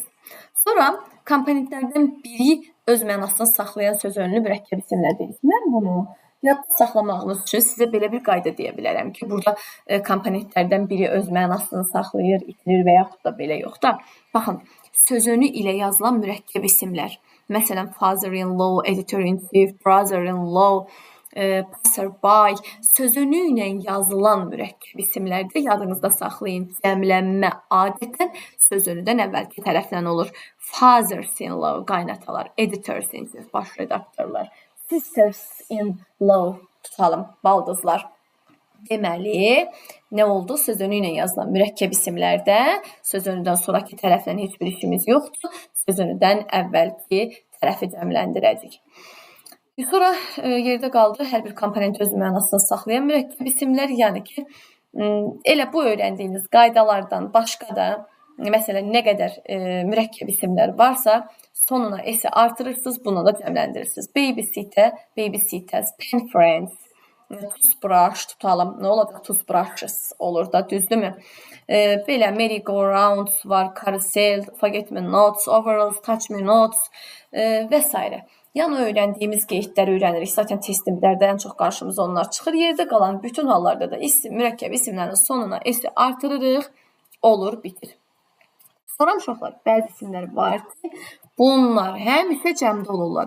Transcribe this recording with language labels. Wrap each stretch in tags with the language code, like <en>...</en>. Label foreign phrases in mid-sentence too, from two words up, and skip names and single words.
<az>Sonra komponentlərdən biri öz mənasını saxlayan söz önlü mürəkkəb isimlər deyirik. Mən bunu yadda saxlamağınız üçün sizə belə bir qayda deyə bilərəm ki, burada komponentlərdən biri öz mənasını saxlayır, itirir və yaxud da belə yox da. Baxın, söz önü ilə yazılan mürəkkəb isimlər. Məsələn,</az> <en>father-in-law, editor-in-chief, brother-in-law, passerby,</en> <az>söz önü ilə yazılan mürəkkəb isimlərdə yadınızda saxlayın. Cəmlənmə adətən söz önüdən əvvəlki tərəfdən olur.</az> <en>Fathers-in-law, qaynatalar, editors-in-chief,</en> <az>baş redaktorlar,</az> <en>sisters-in-law,</en> <az>tutalım, baldızlar. Deməli, nə oldu? Söz önü ilə yazılan mürəkkəb isimlərdə söz önüdən sonraki tərəflə heç bir işimiz yoxdur. Söz önüdən əvvəlki tərəfi cəmləndirəcək. Sonra yerdə qaldı hər bir komponent öz mənasını saxlayan mürəkkəb isimlər, yəni ki, elə bu öyrəndiyiniz qaydalardan başqa da, məsələn, nə qədər mürəkkəb isimlər varsa, sonuna s artırırsınız, bunu da cəmləndirirsiniz.</az> <en>Babysitter, babysitters, pen friends, toothbrush tutalım.</en> <az>Nə olacaq? Toothbrushes olur da, düzdürmü?</az> <en>Belə merry-go-rounds var, carousel, forget me nots, overalls, touch me nots</en> <az>və s. Yəni öyrəndiyimiz qeydləri öyrənirik. Zaten testimlərdə ən çox qarşımıza onlar çıxır. Yerdə qalan bütün hallarda da mürəkkəb isimlərin sonuna s artırırıq, olur, bitir. Sonra uşaqlar, bəzi isimlər var ki, bunlar həmişə cəmdə olurlar.</az>